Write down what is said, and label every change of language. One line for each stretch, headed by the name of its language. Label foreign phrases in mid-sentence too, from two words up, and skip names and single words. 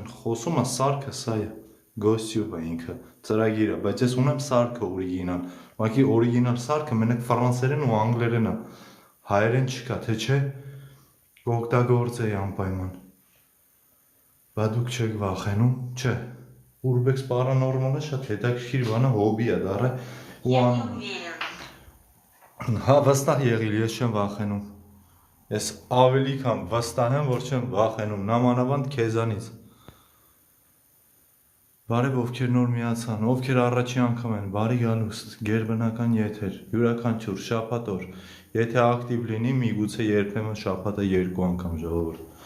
Armenian: խոսում է սարքը, սա է, գոսյուբ է ինքը, ծրագիրը, բայց ես ունեմ սարքը օրիգինալ։ Ուղղակի օրիգինալ սարքը մենակ ֆրանսերեն ու անգլերեն է։ Հայերեն չկա, թե չէ, կօգտագործեի անպայման։ Բա դուք չեք վախենում, չէ։ Urbex Paranormal-ը շատ հետաքրքիր բան է, հոբի է դառը։
Russian: Я не уверен.
Armenian: Հա, վստահ եղիր, ես չեմ վախենում։ Ես ավելի քան վստահ եմ, որ չեմ վախենում, նամանավանդ քեզանից։ Բարև ովքեր նոր միացան, ովքեր առաջի անգամ են, բարի գալուստ, գերբնական եթեր, յուրաքանչյուր շաբաթ օր, եթե ակտիվ լինի, միգուցե երբեմն շաբաթը 2 անգամ ժողովուրդ։